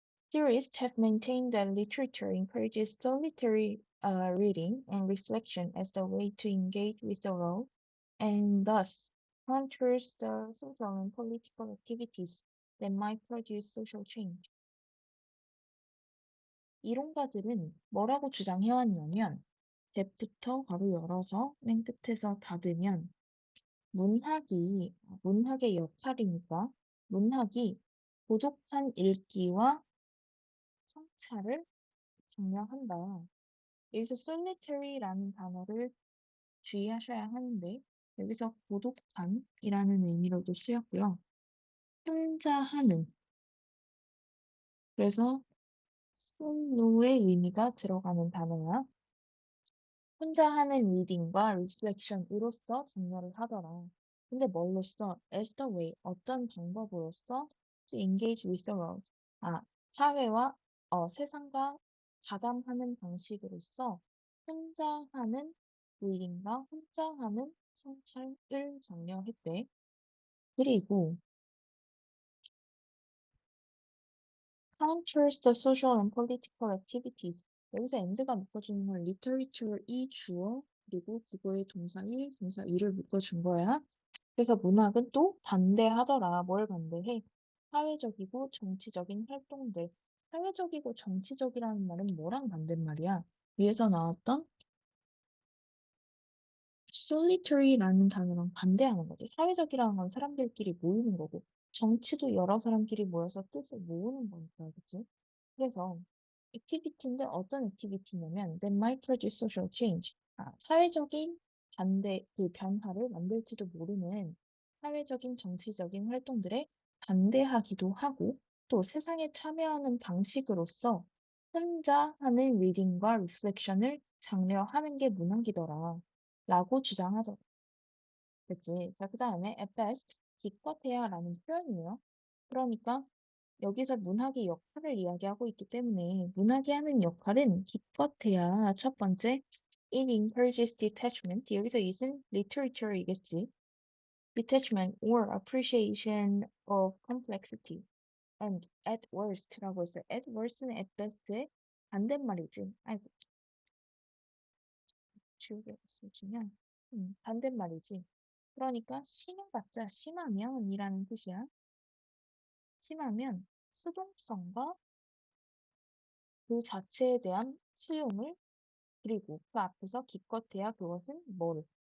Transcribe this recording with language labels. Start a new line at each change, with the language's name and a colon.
English: Theorists have maintained that literature encourages solitary reading and reflection as the way to engage with the world, and thus counters the social and political activities that might produce social change.
Korean: 이론가들은 뭐라고 주장해왔냐면, 뎁부터 가로 열어서 맨 끝에서 닫으면 문학의 역할이니까 문학이 고독한 읽기와 성찰을 장려한다. 여기서 solitary라는 단어를 주의하셔야 하는데 여기서 고독함이라는 의미로도 쓰였고요. 혼자 하는, 그래서 솔로의 의미가 들어가는 단어야. 혼자 하는 리딩과 reflection으로서 장려를 하더라. 근데 뭘로써?
English: as the way,
Korean: 어떤 방법으로써
English: to engage with the world.
Korean: 사회와 세상과 가담하는 방식으로서 혼자 하는 리딩과 혼자 하는 성찰을 장려했대. 그리고
English: counters the social and political activities.
Korean: 여기서 and가 묶어주는 건 literature이 주어, 그리고 그거에 동사 1, 동사 2를 묶어준 거야. 그래서 문학은 또 반대하더라. 뭘 반대해? 사회적이고 정치적인 활동들. 사회적이고 정치적이라는 말은 뭐랑 반대말이야? 위에서 나왔던 solitary라는 단어랑 반대하는 거지. 사회적이라는 건 사람들끼리 모이는 거고, 정치도 여러 사람끼리 모여서 뜻을 모으는 거니까, 그치? 그래서 액티비티인데 어떤 액티비티냐면
English: that might produce social change.
Korean: 사회적인 그 변화를 만들지도 모르는 사회적인 정치적인 활동들에 반대하기도 하고 또 세상에 참여하는 방식으로서 혼자 하는 리딩과 리플렉션을 장려하는 게 문학이더라 라고 주장하더라. 그치? 자, 그 다음에 at best, 기껏해야 라는 표현이에요. 그러니까 여기서 문학의 역할을 이야기하고 있기 때문에 문학이 하는 역할은 기껏해야 첫 번째
English: it encourages detachment.
Korean: 여기서 it은 literature이겠지.
English: detachment or appreciation of complexity. and at worst
Korean: 라고 했어요.
English: at worst는 at best의 반대말이지.
Korean: 아이고, 지우개 없어지면 반대말이지. 그러니까 심해봤자 심하면이라는 뜻이야. 심하면 수동성과 그 자체에 대한 수용을, 그리고 그 앞에서 기껏해야 그것은 뭘?